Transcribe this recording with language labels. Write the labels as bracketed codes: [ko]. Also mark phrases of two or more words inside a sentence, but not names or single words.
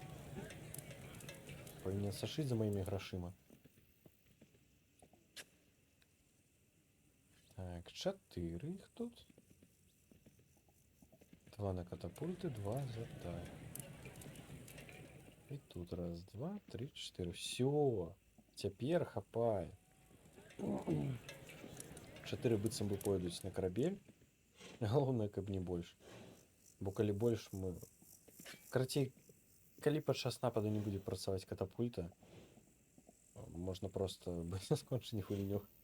[be] Павінен сашыць за маімі грашыма. Так, 4 іх тут. 2 на катапульты, 2 за так. [ru] И тут раз, два, три, четыре. Все. Теперь хапай. [be] Чатыры быццам бы пойдуць на карабель. Галоўнае, каб не больш. Бо калі больш мы... Карацей, калі падчас нападу не будзе працаваць катапульта, можна просто быць на скончанні гульню.